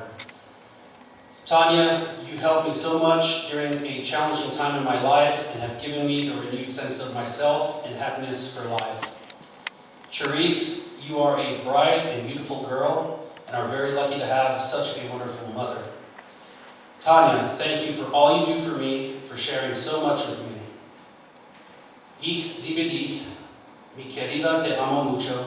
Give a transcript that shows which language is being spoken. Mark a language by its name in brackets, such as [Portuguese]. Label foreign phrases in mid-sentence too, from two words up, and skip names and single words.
[English] Tanya, you helped me so much during a challenging time in my life and have given me a renewed sense of myself and happiness for life. Charisse, you are a bright and beautiful girl and are very lucky to have such a wonderful mother. Tanya, thank you for all you do for me, for sharing so much with me. [German] Ich liebe dich. [Spanish] Mi querida, te amo mucho.